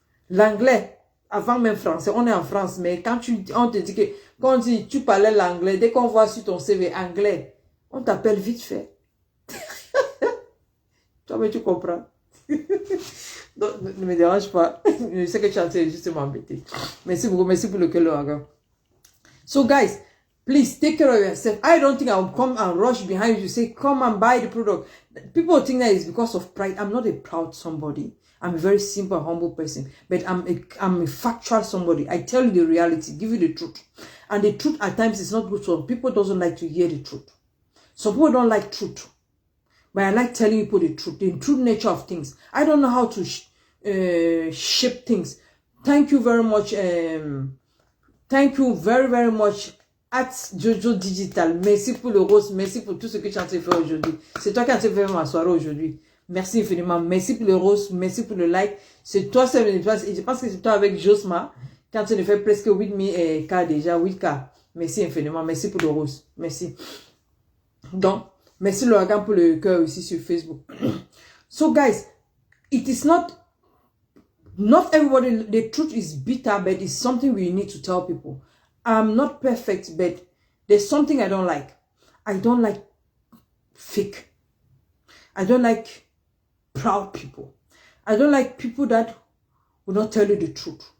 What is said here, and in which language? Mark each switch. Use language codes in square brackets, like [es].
[fr] L'anglais, avant même français, on est en France, mais quand on te dit que, quand on dit tu parlais l'anglais, dès qu'on voit sur ton CV anglais, on t'appelle vite fait. Toi-même, tu comprends. Donc, ne me dérange pas. Je sais que tu es en train de juste m'embêter. Merci beaucoup, merci pour le cœur. [en] So, guys, please take care of yourself. I don't think I'll come and rush behind you to say, come and buy the product. People think that it's because of pride. I'm not a proud somebody. I'm a very simple, humble person. But I'm a factual somebody. I tell you the reality, give you the truth. And the truth at times is not good. So people doesn't like to hear the truth. Some people don't like truth. But I like telling people the truth, the true nature of things. I don't know how to shape things. Thank you very much. Thank you very, very much. [fr] At Jojo Digital. Merci pour le rose. Merci pour tout ce que tu as fait aujourd'hui. C'est toi qui as fait ma soirée aujourd'hui. Merci infiniment. Merci pour le rose. Merci pour le like. C'est toi, c'est et je pense que c'est toi avec Josma. Quand tu ne fais presque 8K déjà, 8K. Merci infiniment. Merci pour le rose. Merci. Donc, merci l'ouragan pour le cœur aussi sur Facebook. [en] So guys, it is not everybody, the truth is bitter, but it's something we need to tell people. I'm not perfect, but there's something I don't like. I don't like fake. I don't like proud people. I don't like people that will not tell you the truth.